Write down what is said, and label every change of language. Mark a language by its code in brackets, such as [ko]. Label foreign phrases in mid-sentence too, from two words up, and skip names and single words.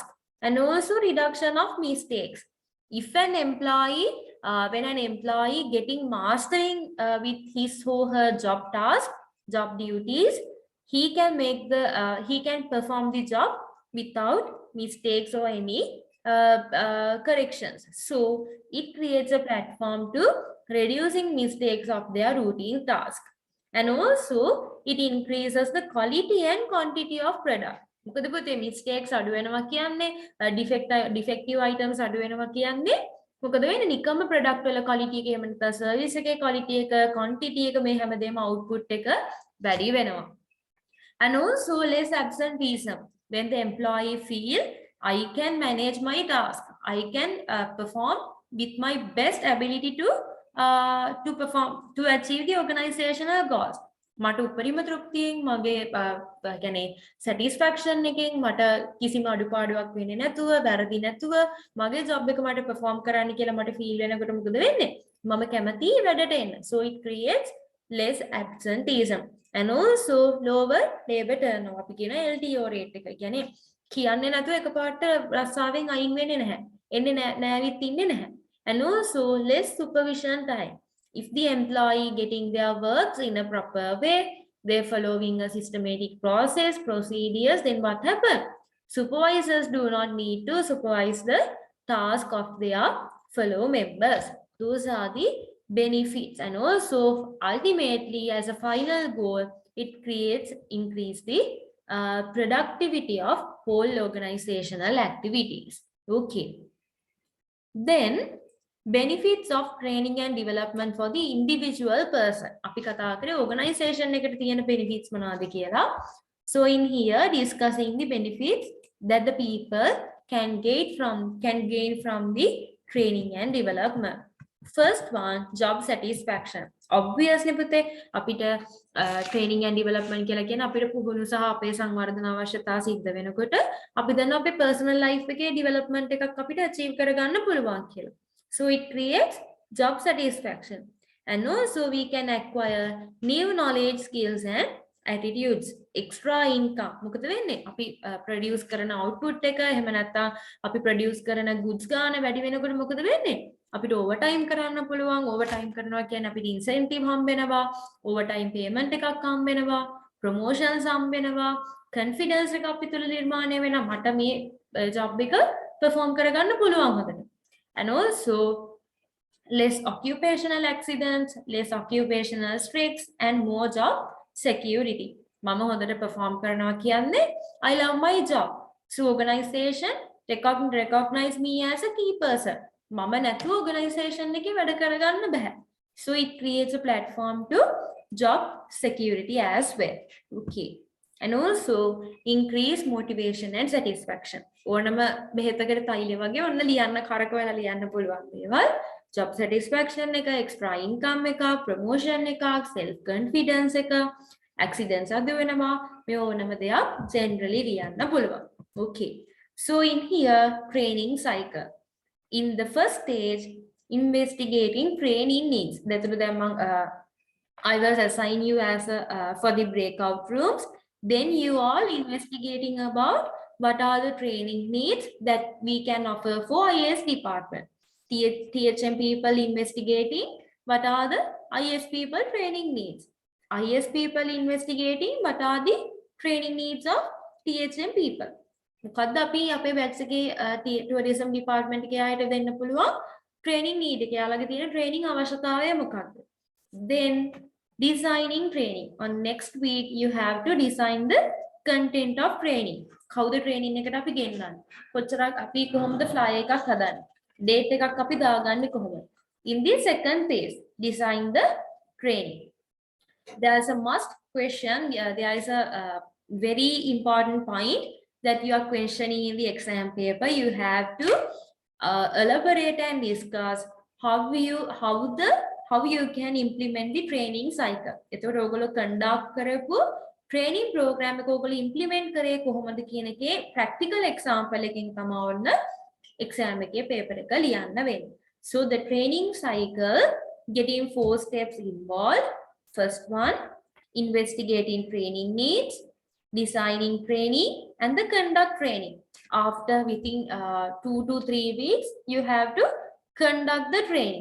[en] And also reduction of mistakes. If an employee, when an employee getting mastering with his or her job task, job duties, he can perform the job without mistakes or any corrections. So it creates a platform to reducing mistakes of their routine task. And also it increases the quality and quantity of product. [si] මොකද පුතේ mistakes අඩු වෙනවා කියන්නේ [en] defective items [si] අඩු වෙනවා කියන්නේ මොකද වෙන්නේ නිකම්ම product වල quality එක එහෙම නැත්නම් service එකේ quality එක quantity එක මේ හැමදේම output එක වැඩි වෙනවා. [en] And also less absenteeism. When the employee feel I can manage my task, I can perform with my best ability to achieve the organizational goals. [si] මට උපරිම තෘප්තියෙන් මගේ يعني satisfaction එකෙන් මට කිසිම අඩුපාඩුවක් වෙන්නේ නැතුව වැරදි නැතුව මගේ job එක මට perform කරන්න කියලා මට feel වෙනකොට මොකද වෙන්නේ මම කැමති වැඩට එන්න. [en] So it creates less absenteeism and also lower labor turnover. [si] අපි කියන [en] LTO rate [si] එක. කියන්නේ කියන්නේ නැතුව එකපාරට රස්සාවෙන් අයින් වෙන්නේ නැහැ. එන්නේ නැවිත් ඉන්නේ නැහැ. [en] And also less supervision time. If the employee getting their works in a proper way, they're following a systematic procedures, then what happens? Supervisors do not need to supervise the task of their fellow members. Those are the benefits. And also ultimately as a final goal, it increase the productivity of whole organizational activities. Okay. Then benefits of training and development for the individual person. [si] අපි කතා කරේ organization එකට තියෙන benefits මොනවාද කියලා. [en] So in here discussing the benefits that the people can gain from the training and development. First one, job satisfaction. [si] Obviously පුතේ අපිට [en] training and development [si] කියලා කියන අපිට පුහුණු සහ අපේ සංවර්ධන අවශ්‍යතා සිද්ධ වෙනකොට අපි දන්න අපේ personal life එකේ development එකක් අපිට achieve කරගන්න පුළුවන් කියලා. [en] So it creates job satisfaction. And also we can acquire new knowledge, skills and attitudes. Extra income. [si] මොකද වෙන්නේ? අපි produce කරන output එක එහෙම නැත්නම් අපි produce කරන goods ගාන වැඩි වෙනකොට මොකද වෙන්නේ? අපිට overtime කරන්න පුළුවන්. overtime කරනවා කියන්නේ අපිට incentive හම්බ වෙනවා, [en] overtime payment [si] එකක් හම්බ වෙනවා, promotions හම්බ වෙනවා, confidence එක අපි තුල නිර්මාණය වෙනවා. මට මේ job එක perform කරගන්න පුළුවන් හොඳට. [en] And also less occupational accidents, less occupational stress and more job security. [si] මම හොඳට perform කරනවා කියන්නේ [en] I love my job. So organization recognize me as a key person. [si] මම නැතුව organization එකේ වැඩ කරගන්න බෑ. [en] So it creates a platform to job security as well. Okay. And also increase motivation and satisfaction. [si] ඕනම බෙහෙතකට තෛලය වගේ ඔන්න ලියන්න කරකවලා ලියන්න පුළුවන් දේවල්. [en] Job satisfaction [si] එක, [en] extra income [si] එක, promotion එක, [en] self confidence [si] එක, accidents අඩු වෙනවා. මේ ඕනම දෙයක් generally ලියන්න පුළුවන්. [en] Okay. So in here training cycle. In the first stage, investigating training needs. That's what I will assign you as for the breakout rooms. Then you all investigating about what are the training needs that we can offer for IS department. THM people investigating what are the IS people training needs. IS people investigating what are the training needs of THM people. [si] මොකද්ද අපි අපේ බැච් එකේ [en] tourism department [si] එකේ අයට දෙන්න පුළුවන් [en] training need [si] එක. යාළගේ තියෙන training අවශ්‍යතාවය මොකක්ද? [en] Then designing training. On next week you have to design the content of training. [si] කවුද training එකට අපි ගෙන්නන්නේ? කොච්චරක් අපි කොහොමද flyer එකක් හදන්නේ? Date එකක් අපි දාගන්නේ කොහොමද? [en] In the second phase, design the training. There is a must question. There is a very important point that you are questioning in the exam paper. You have to elaborate and discuss how you can implement the training cycle. [si] එතකොට ඔයගොල්ලෝ conduct කරපු [en] training program [si] එක ඔයගොල්ලෝ implement කරේ කොහොමද කියන එකේ [en] practical example [si] එකකින් තමයි ඔන්න exam එකේ paper එක ලියන්න වෙන්නේ. [en] So the training cycle getting 4 steps involved. First one, investigating training needs, designing training and the conduct training. After within 2 to 3 weeks, you have to conduct the training.